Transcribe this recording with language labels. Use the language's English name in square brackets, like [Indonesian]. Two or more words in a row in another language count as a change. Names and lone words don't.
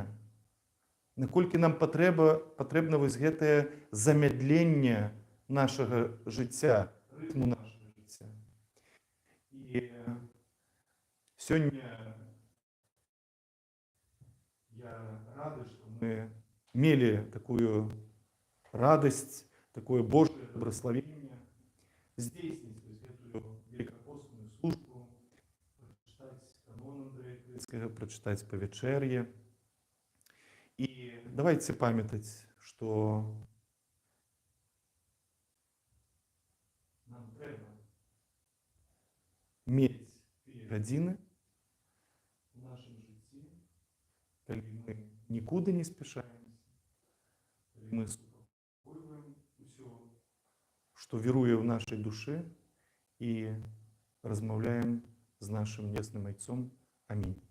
[Belarusian] Наколькі нам патрэбна вось гэтае замядленне нашага жыцця, рытму нашага жыцця. І сёння я рады, што мы мелі такую радасць, [Russian] такое Божье благословение [Belarusian] здзейсніць гэтую великапостную службу, прачытаць канон Андрэя Крыцкага, прачытаць павячэр'е. І давайте памятаць, што нам трэба мець тыя гадзіны у нашым жыцці, калі мы нікуды не спяшаемся, калі мы супакойваем усё что вірує [Russian] в нашей душе, и размовляем с нашим небесным Отцом. Аминь.